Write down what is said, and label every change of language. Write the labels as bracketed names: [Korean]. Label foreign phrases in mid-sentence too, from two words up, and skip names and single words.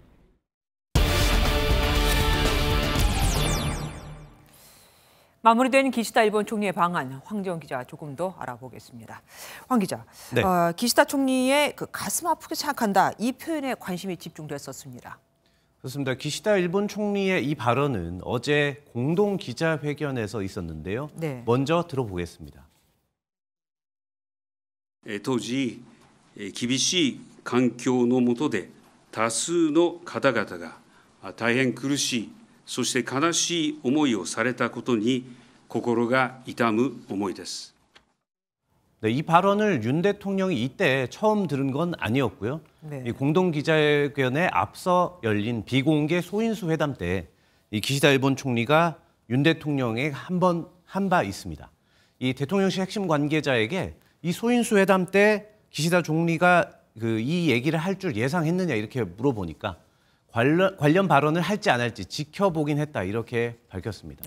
[Korean] 마무리된 기시다 일본 총리의 방안, 황재원 기자 조금 더 알아보겠습니다. 황 기자, 네. 기시다 총리의 그 가슴 아프게 생각한다, 이 표현에 관심이 집중됐었습니다. 그렇습니다. 기시다 일본 총리의 이 발언은 어제 공동 기자회견에서 있었는데요. 네. 먼저 들어보겠습니다. [Japanese] 当時、厳しい環境の下で多数の方々が大変苦しい、そして悲しい思いをされたことに心が痛む思いです。 [Korean] 네, 이 발언을 윤 대통령이 이때 처음 들은 건 아니었고요. 네. 이 공동 기자회견에 앞서 열린 비공개 소인수 회담 때 이 기시다 일본 총리가 윤 대통령에게 한 바 있습니다. 이 대통령실 핵심 관계자에게 이 소인수 회담 때 기시다 총리가 이 얘기를 할 줄 예상했느냐 이렇게 물어보니까 관련 발언을 할지 안 할지 지켜보긴 했다 이렇게 밝혔습니다.